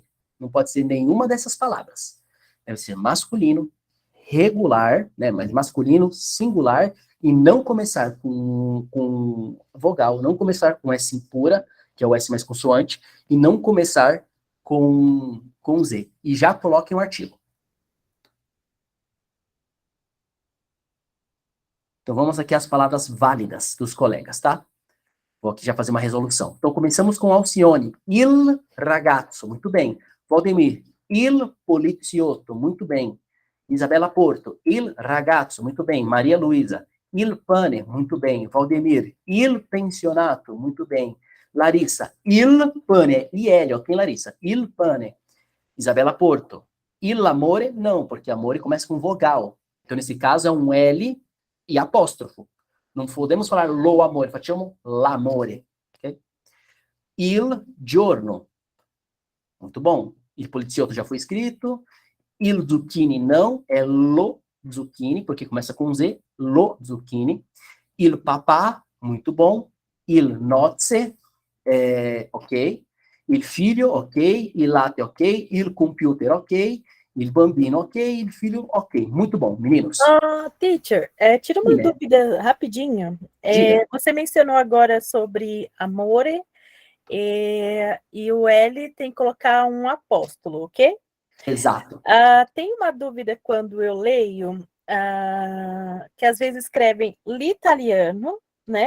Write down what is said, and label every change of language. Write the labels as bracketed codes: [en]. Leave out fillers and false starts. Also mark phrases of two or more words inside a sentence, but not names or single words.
[pt] Não pode ser nenhuma dessas palavras. Deve ser masculino, regular, né, mas masculino, singular, e não começar com vogal, não começar com S impura, que é o S mais consoante, e não começar com Z. E já coloquem um artigo. Então vamos aqui às palavras válidas dos colegas, tá? Vou aqui já fazer uma resolução. Então começamos com Alcione. [it] Il ragazzo, [pt] muito bem. Valdemir, [it] il poliziotto, [pt] muito bem. Isabela Porto, [it] il ragazzo, [pt] muito bem. Maria Luísa, [it] il pane, [pt] muito bem. Valdemir, [it] il pensionato, [pt] muito bem. Larissa, [it] il pane, IL, ok, Larissa? Il pane. Isabela Porto, il amore, [pt] não, porque amore começa com vogal. Então nesse caso é um L e apóstrofo. Não podemos falar [it] lo amore, facciamo l'amore. [pt] Okay? [it] Il giorno. [pt] Muito bom. [it] Il poliziotto [pt] já foi escrito. [it] Il zucchini [pt] não, é [it] lo zucchini, [pt] porque começa com Z, [it] lo zucchini. Il papà, [pt] muito bom. [it] Il nozze, ok. Il figlio, ok. Il latte, ok. Il computer, ok. Il bambino, ok. Il filho, ok. [pt] Muito bom, meninos. Teacher, tira uma Sim, né? dúvida rapidinho. Diga. Você mencionou agora sobre amore, e o L tem que colocar um apóstolo, ok? Exato. Tem uma dúvida quando eu leio, que às vezes escrevem l'italiano, né?